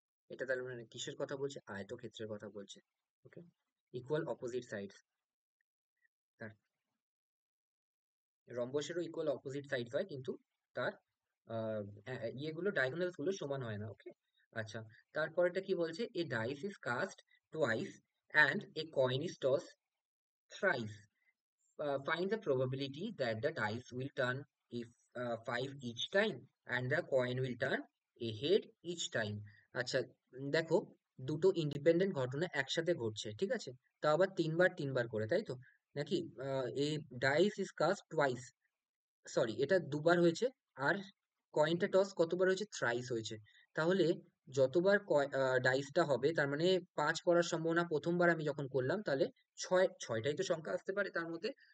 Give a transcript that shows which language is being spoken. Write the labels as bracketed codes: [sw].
[bn] এটা তাহলে মানে কিসের কথা বলছে? আয়তক্ষেত্রের কথা বলছে। ওকে, ইকুয়াল অপোজিট সাইডস। তার রম্বসেরও ইকুয়াল অপোজিট সাইড হয়, কিন্তু তার ইয়েগুলো, ডায়াগোনালস গুলো সমান হয় না। ওকে, আচ্ছা, তারপরেটা কি বলছে? [en] A dice is cast twice and a coin is toss thrice, find the probability that the dice will turn if 5 each time and the coin will turn a head each time। [bn] আচ্ছা, দেখো দুটো ইন্ডিপেন্ডেন্ট ঘটনা একসাথে ঘটছে, ঠিক আছে, তা আবার তিনবার তিনবার করে, তাই তো? নাকি এই dice is caste twice, sorry, এটা দুবার হয়েছে, আর কয়েনটা টস কতবার হয়েছে? থ্রাইস হয়েছে। তাহলে যতবার ডাইসটা হবে, তার মানে 5 পড়ার সম্ভাবনা প্রথমবার আমি যখন করলাম, তাহলে ছয়টাই তো সংখ্যা আসতে পারে তার মধ্যে।